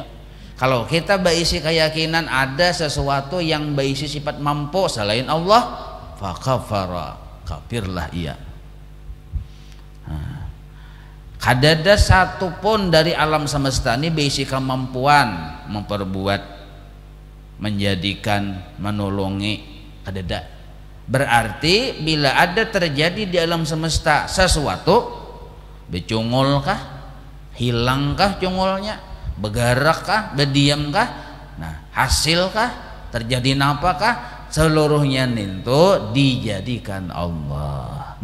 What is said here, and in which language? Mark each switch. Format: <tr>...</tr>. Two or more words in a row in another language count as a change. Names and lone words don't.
<id>Kalau kita berisi keyakinan ada sesuatu yang berisi sifat mampu selain Allah, fakafara, kafirlah ia. Kada ada satupun dari alam semesta ini berisi kemampuan memperbuat, menjadikan, menolongi, kada ada.</id> <bjn>Berarti bila ada terjadi di alam semesta sesuatu, becungul-kah, hilangkah cungulnya, bergerakkah, berdiamkah, nah hasilkah, terjadi napakah, seluruhnya itu dijadikan Allah.</bjn>